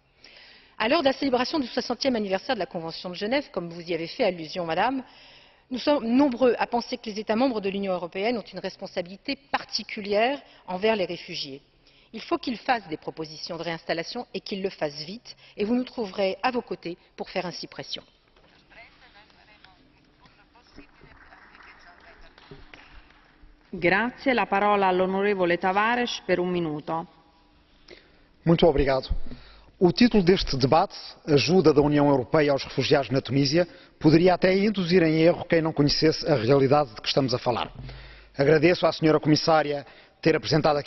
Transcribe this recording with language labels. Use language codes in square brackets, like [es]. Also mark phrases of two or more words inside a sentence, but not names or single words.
[fr] À l'heure de la célébration du 60e anniversaire de la Convention de Genève, comme vous y avez fait allusion, Madame, nous sommes nombreux à penser que les États membres de l'Union européenne ont une responsabilité particulière envers les réfugiés. Il faut qu'ils fassent des propositions de réinstallation et qu'ils le fassent vite, et vous nous trouverez à vos côtés pour faire ainsi pression. [it] Grazie. La parola all'onorevole Tavares per 1 minuto. [pt] Muito obrigado. O título deste debate, Ajuda da União Europeia aos Refugiados na Tunísia, poderia até induzir em erro quem não conhecesse a realidade de que estamos a falar. Agradeço à Sra. Comissária ter apresentado aqui